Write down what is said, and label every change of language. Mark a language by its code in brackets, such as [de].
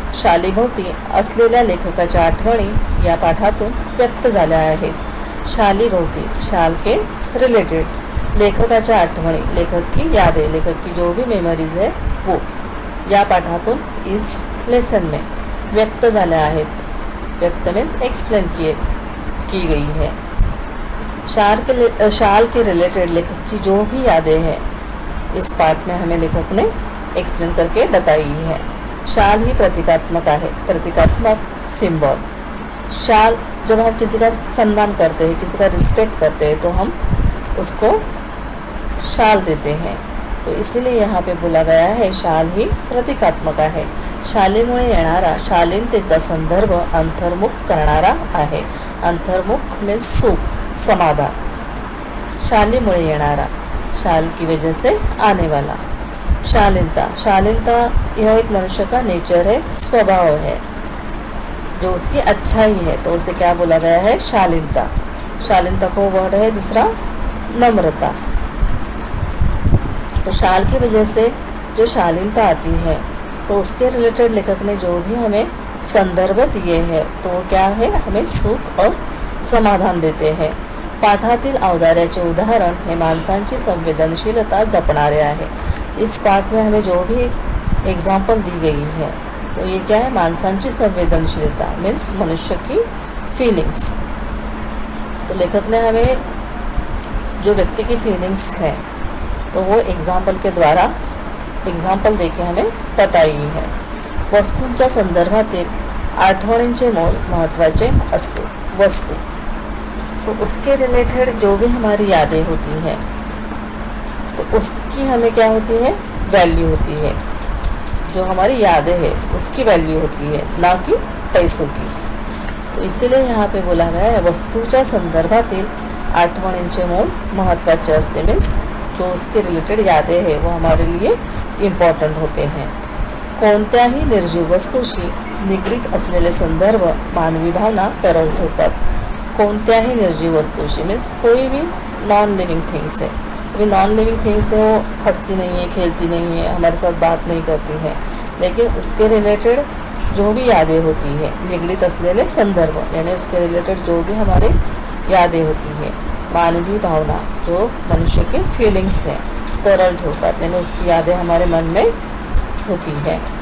[mr] शालेभोवती असलेल्या लेखकाच्या आठवणी या पाठातून व्यक्त झाल्या आहेत। [hi] शालीभोवती, शाल के रिलेटेड, [mr] लेखकाच्या आठवणी, [hi] लेखक की यादें, लेखक की जो भी मेमोरीज है वो या पाठातून इस लेसन में [mr] व्यक्त झाल्या आहेत। [hi] व्यक्त मीन्स एक्सप्लेन की गई है। शाल के रिलेटेड, लेखक की जो भी यादें हैं इस पार्ट में हमें लेखक ने एक्सप्लेन करके बताई है। शाल ही प्रतीकात्मक है, प्रतीकात्मक सिंबल। शाल, जब हम किसी का सम्मान करते हैं, किसी का रिस्पेक्ट करते हैं तो हम उसको शाल देते हैं। तो इसीलिए यहाँ पे बोला गया है [mr] शाल ही प्रतीकात्मक आहे। शालेमुळे येणारा शालीनतेचा संदर्भ अंतर्मुख करणारा आहे। [hi] अंतर्मुख मीन्स सुख, समाधान। [mr] शालीमुळे येणारा, [hi] शाल की वजह से आने वाला। शालीनता, शालीनता यह एक मनुष्य का नेचर है, स्वभाव है, जो उसकी अच्छाई है, तो उसे क्या बोला गया है? शालीनता। शालीनता को वर्ड है दूसरा नम्रता। तो शाल की वजह से जो शालीनता आती है तो उसके रिलेटेड लेखक ने जो भी हमें संदर्भ दिए हैं तो वो क्या है? हमें सुख और समाधान देते हैं। [mr] पाठातील औदार्याचे उदाहरण हे माणसांची संवेदनशीलता जपणारे आहे। [hi] इस पाठ में हमें जो भी एग्जाम्पल दी गई है तो ये क्या है? [mr] माणसांची संवेदनशीलता [hi] मीन्स मनुष्य की फीलिंग्स। तो लेखक ने हमें जो व्यक्ति की फीलिंग्स है तो वो एग्जाम्पल के द्वारा एग्जाम्पल देके हमें बताई है। [mr] वस्तूंच्या संदर्भातील आठवणींचे मोल महत्त्वाचे असते। [hi] वस्तू, तो उसके रिलेटेड जो भी हमारी यादें होती हैं तो उसकी हमें क्या होती है? वैल्यू होती है। जो हमारी यादें हैं उसकी वैल्यू होती है, ना कि पैसों की। तो इसीलिए यहाँ पे बोला गया है [mr] वस्तूच्या संदर्भातील आठवणींचे मोल महत्त्वाचे असते। [hi] मीन्स जो उसके रिलेटेड यादें हैं वो हमारे लिए इम्पॉर्टंट होते हैं। [mr] कोणत्याही निर्जीव वस्तूशी निगडीत असलेले संदर्भ मानवी भावना तरल ठेवतात। कोणत्याही निर्जीव वस्तूशी [hi] मीन्स कोई भी नॉन लिविंग थिंग्स है। अभी नॉन लिविंग थिंग्स है, वो हंसती नहीं है, खेलती नहीं है, हमारे साथ बात नहीं करती है, लेकिन उसके रिलेटेड जो भी यादें होती है, [mr] निगडीत असलेले संदर्भ [hi] यानी उसके रिलेटेड जो भी हमारे यादें होती है, मानवीय भावना जो मनुष्य के फीलिंग्स हैं [mr] तरल ठेवतात, [hi] यानी उसकी यादें हमारे मन में होती है।